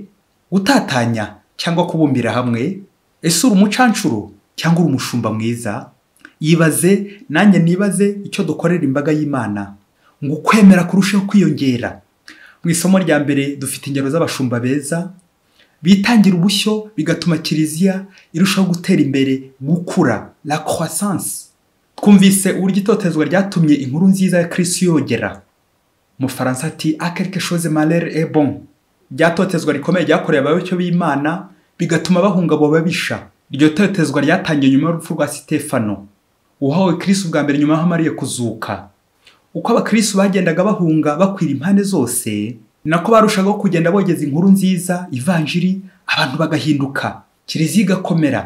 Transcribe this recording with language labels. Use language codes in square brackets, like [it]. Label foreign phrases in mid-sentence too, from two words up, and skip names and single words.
[rw] Gutatanya cyangwa kubumbira hamwe? Ese uri umucancuro cyangwa uri umushumba mwiza? Yibaze nanjye nibaze icyo dukorera imbaga y'Imana ngo ukwemera kurusheho kwiyongera. Mu isomo rya mbere dufite ingero z'abashumba beza bitangira ubushyo bigatuma kiliziya irushaho gutera imbere, gukura, [fr] la croissance. [rw] Twumvise uburyo itotezwa ryatumye inkuru nziza ya Kristo yogera. Mu Faransa ati [fr] a quelque chose malheur est bon. [rw] Ryatotezwa rikomeye ryakorewe abayoboke b'Imana bigatuma bahunga abo babisha. Iryo totezwa ryatangiye nyuma y'urupfu rwa Sitefano, uhawe Kristo bwa mbere nyuma y'aho amariye kuzuka. Uko abakristo bagendaga bahunga bakwira impande zose, nako barushagaho kugenda bogeza inkuru nziza, ivanjiri, abantu bagahinduka, kiliziya igakomera.